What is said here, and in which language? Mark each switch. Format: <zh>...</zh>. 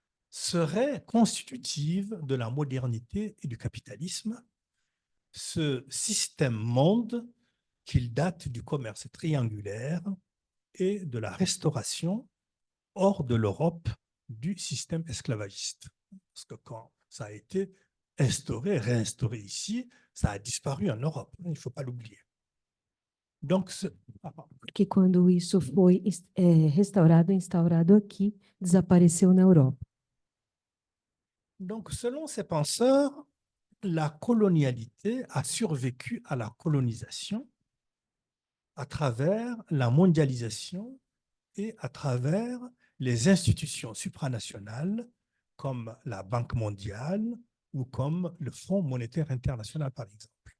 <fr>serait constitutive de la modernité et du capitalisme, ce système monde qu'il date du commerce triangulaire et de la restauration hors de l'Europe du système esclavagiste. Parce que quand ça a été instauré, réinstauré ici, ça a disparu en Europe, il ne faut pas l'oublier. Donc,</fr> <pt>Porque quando isso foi restaurado, instaurado aqui, desapareceu na Europa.</pt> <fr>donc, selon ces penseurs, la colonialité a survécu à la colonisation à travers la mondialisation et à travers les institutions supranationales comme la Banque mondiale ou comme le Fonds monétaire international, par exemple.</fr>